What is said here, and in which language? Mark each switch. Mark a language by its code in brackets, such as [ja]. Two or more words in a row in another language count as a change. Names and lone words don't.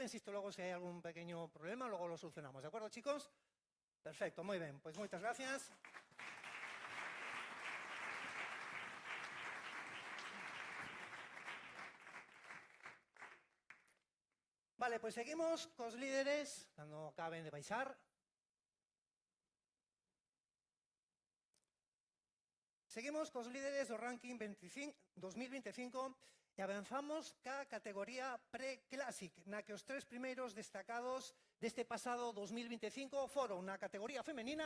[es] Insisto, luego si hay algún pequeño problema, luego lo solucionamos. ¿De acuerdo, chicos? Perfecto, muy bien. Pues muchas gracias. [gl] Vale, pues seguimos cos líderes, cando acaben de baixar. Seguimos cos líderes do ranking 2025 e avanzamos ca categoría pre-Classic, na que os 3 primeiros destacados deste pasado 2025 foron na categoría femenina.